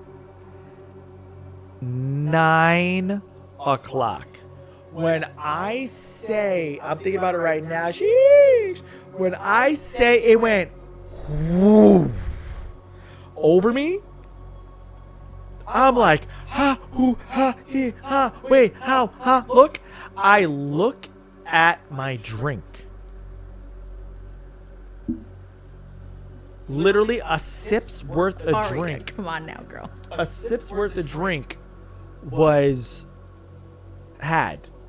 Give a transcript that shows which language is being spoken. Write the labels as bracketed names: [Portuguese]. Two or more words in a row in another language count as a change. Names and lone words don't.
[English] 9 o'clock. When I say, I'm thinking about it right now. Sheesh. When I say it went whoosh over me, I'm like, ha, hoo, ha, he, ha, wait, how, ha, look. I look at my drink. Literally a sip's worth of Aria, drink. come on now, girl. A sip's worth of drink was had.